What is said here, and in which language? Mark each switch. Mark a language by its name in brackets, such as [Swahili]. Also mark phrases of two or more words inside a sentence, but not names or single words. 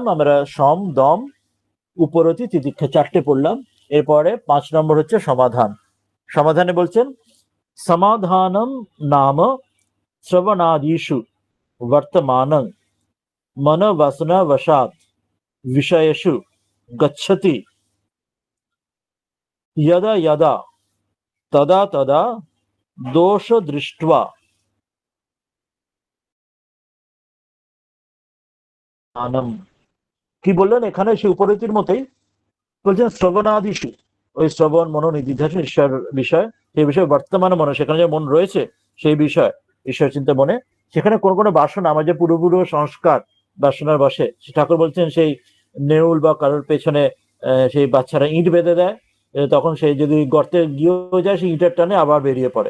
[Bangla] আমরা সম, দম, উপরতি, তিতিক্ষা 4টে পড়লাম। এরপরে 5 নম্বর হচ্ছে সমাধান। সমাধানে বলছেন [Sanskrit] সমাধানম নাম শ্রবণাদিষু বর্তমানং মন বাসনা বশাৎ বিষয়েষু গচ্ছতি यदा यदा तदा तदा दोष दृष्ट्वा আনম। [Bangla] কি বললেন এখানে? সেই উপরতির মতোই বলছেন শ্রবণাদিষু, ওই শ্রবণ মনন নিধিধ্যাসন ঈশ্বর বিষয়, সেই বিষয়ে বর্তমান মনে, সেখানে যে মন রয়েছে সেই বিষয় ঈশ্বর চিন্তা মনে, সেখানে কোন কোন বাসনা, আমার যে পূর্বপূর্ব সংস্কার বাসনার বসে, ঠাকুর বলছেন সেই নেউল বা কারোর পেছনে সেই বাচ্চারা ইঁট বেঁধে দেয়, তখন সেই যদি গর্তে গিয়েও যায় সেই ইঁটের টানে আবার বেরিয়ে পড়ে।